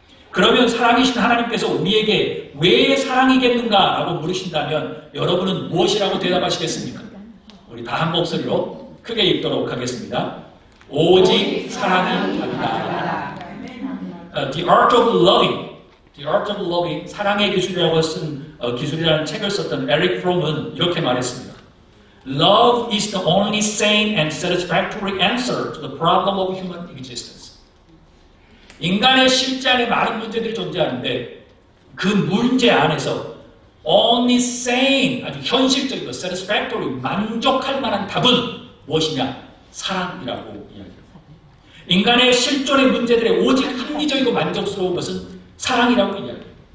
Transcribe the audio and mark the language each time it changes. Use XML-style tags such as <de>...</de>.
<ko>그러면 사랑이신 하나님께서 우리에게 왜 사랑이겠는가 라고 물으신다면 여러분은 무엇이라고 대답하시겠습니까? 우리 다 한 목소리로 크게 읽도록 하겠습니다. 오직 사랑이 답이다. The Art of Loving, The Art of Loving, 사랑의 기술이라고 쓴 기술이라는 책을 썼던 에릭 프롬은 이렇게 말했습니다.</ko> <en>Love is the only sane and satisfactory answer to the problem of human existence.</en> <ko>인간의 실제 안에 많은 문제들이 존재하는데 그 문제 안에서</ko> <en>only sane,</en> <ko>아주 현실적이고 satisfactory, 만족할 만한 답은 무엇이냐? 사랑이라고 이야기합니다. 인간의 실존의 문제들의 오직 합리적이고 만족스러운 것은 사랑이라고 이야기합니다.</ko>